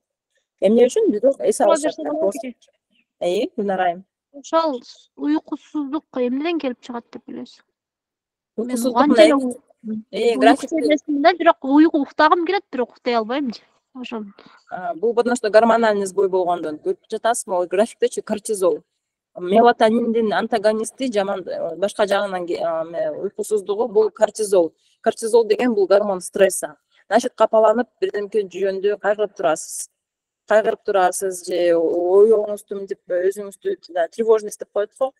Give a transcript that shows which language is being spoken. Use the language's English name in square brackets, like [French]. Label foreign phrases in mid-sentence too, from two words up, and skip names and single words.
[Kyrgyz] Эмне үчүн бирок эс алышат. Гүлнарайым. Ошол уйкусуздук эмнеден келип чыгат деп билесиз? Уйкусуздук графикте, бирок уйку уктагым келет, бирок уктай албайм. Ошол. Бул [Russian] потому что гормональный сбой [Kyrgyz] болгондон көрүп жатасызбы, графиктечи кортизол. Мелатониндин антагонисти жаман башка жагынан уйкусуздугу бул кортизол. Кортизол деген бул [Russian] гормон стресса. [Kyrgyz] Значит, капаланып, бирдемке жөнүндө кайгырып турасыз же оюңузду мынтип өзүңүздү тревожность деп коет го.